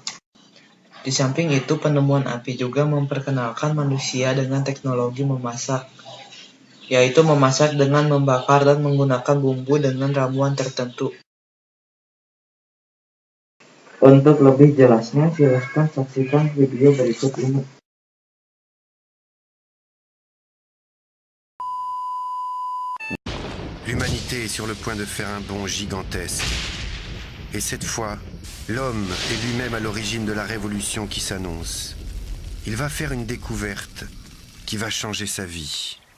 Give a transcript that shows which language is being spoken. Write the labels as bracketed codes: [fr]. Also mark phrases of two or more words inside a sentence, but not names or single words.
[id] Di samping itu, penemuan api juga memperkenalkan manusia dengan teknologi memasak, yaitu memasak dengan membakar dan menggunakan bumbu dengan ramuan tertentu. Untuk lebih jelasnya, silahkan saksikan video berikut ini. [fr] L'humanité est sur le point de faire un bond gigantesque. Et cette fois, l'homme est lui-même à l'origine de la révolution qui s'annonce. Il va faire une découverte qui va changer sa vie.